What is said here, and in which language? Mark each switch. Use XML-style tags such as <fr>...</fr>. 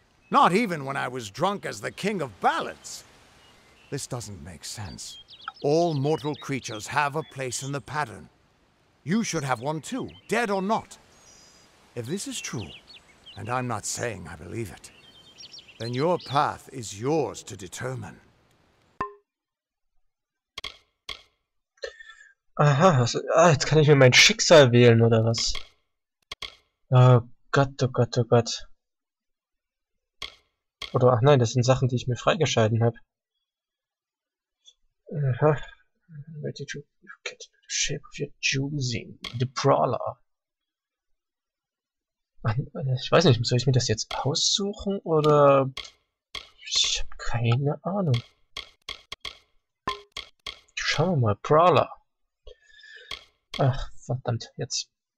<en>Not even when I was drunk as the king of ballads. This doesn't make sense. All mortal creatures have a place in the pattern. You should have one too, dead or not. If this is true, and I'm not saying I believe it, then your path is yours to determine.</en> <de>Aha, jetzt kann ich mir mein Schicksal wählen, oder was? Oh Gott, oh Gott, oh Gott. Oder, ach nein, das sind Sachen, die ich mir freigeschalten habe. Aha.</de> <en>Ready to get the shape of your choosing. The Brawler.</en> <de>Ich weiß nicht, soll ich mir das jetzt aussuchen, oder... Ich habe keine Ahnung. Schauen wir mal, Brawler. Ach, verdammt, jetzt.</de>